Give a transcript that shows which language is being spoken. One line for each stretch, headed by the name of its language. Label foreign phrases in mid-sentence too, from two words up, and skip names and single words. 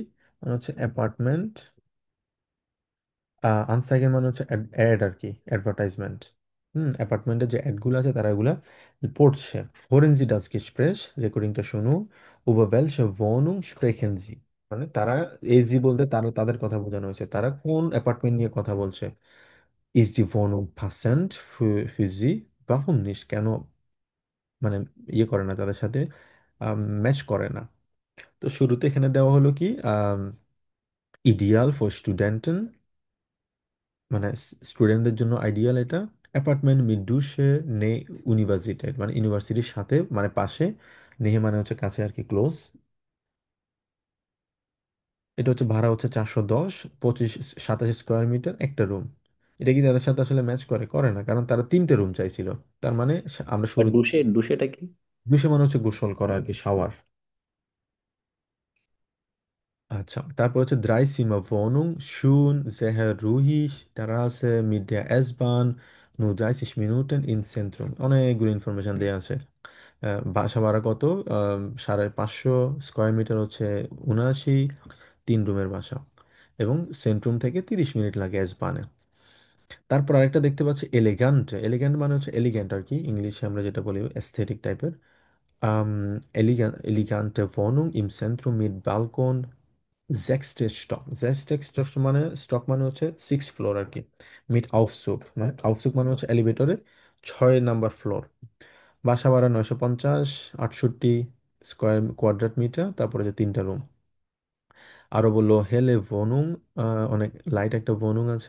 Bangla: মানে হচ্ছে অ্যাপার্টমেন্ট, আনসাইগের মানে হচ্ছে অ্যাড আর কি, অ্যাডভার্টাইজমেন্ট। অ্যাপার্টমেন্টের যে অ্যাডগুলো আছে তারা এগুলা পড়ছে।
German: Hören Sie das Gespräch,
Bangla: রেকর্ডিংটা শুনুন।
German: Über welche Wohnung sprechen Sie,
Bangla: মানে তারা, এই জি বলতে তারা তাদের কথা বোঝানো হয়েছে, তারা কোন অ্যাপার্টমেন্ট নিয়ে কথা বলছে।
German: Ist die Wohnung passend für Sie? Warum nicht,
Bangla: কেন মানে ইয়ে করে না তাদের সাথে, ম্যাচ করে না। তো শুরুতে এখানে দেওয়া হলো কি,
German: ideal für Studenten,
Bangla: মানে স্টুডেন্টদের জন্য আইডিয়াল এটা। অ্যাপার্টমেন্ট
German: mit Dusche nah
Bangla: ইউনিভার্সিটির, মানে ইউনিভার্সিটির সাথে, মানে পাশে। নেহে মানে হচ্ছে কাছে আর কি, ক্লোজ। এটা হচ্ছে ভাড়া হচ্ছে 410, 27 স্কোয়ার মিটার একটা রুম। এটা কি তাদের সাথে আসলে ম্যাচ করে? করে না, কারণ তারা তিনটে রুম চাইছিল। তার মানে আমরা আর শুরু, ডুসে, ডুসেটা কি? দুশো মানে হচ্ছে গোসল করা আর কি, শাওয়ার। আচ্ছা, তারপর হচ্ছে
German: Dreizimmer Wohnung, schön, sehr ruhig, Terrasse mit der S-Bahn, nur 30 Minuten ins Zentrum,
Bangla: অনেকগুলো ইনফরমেশন দেওয়া আছে। বাসা ভাড়া কত? 550 স্কোয়ার মিটার, হচ্ছে 79, 3 রুমের বাসা, এবং সেন্ট্রুম থেকে 30 মিনিট লাগে এস বানে। তারপর আরেকটা দেখতে পাচ্ছি এলিগ্যান্ট, এলিগ্যান্ট মানে হচ্ছে এলিগ্যান্ট আর কি, ইংলিশে আমরা যেটা বলি এস্থেটিক টাইপের।
German: Elegante Wohnung im Zentrum mit Balkon, Sechste Stock, Sechste Stock
Bangla: মানে স্টক মানে হচ্ছে 6 ফ্লোর আর কি।
German: mit Aufzug,
Bangla: মানে আউফসুক মানে হচ্ছে এলিভেটরে 6 নাম্বার ফ্লোর। বাসা ভাড়া 950, 68 স্কোয়ার কোয়াড্রেট মিটার, তারপরে যে 3টা রুম। আরো বললো
German: helle Wohnung,
Bangla: অনেক লাইট একটা ভনুং আছে।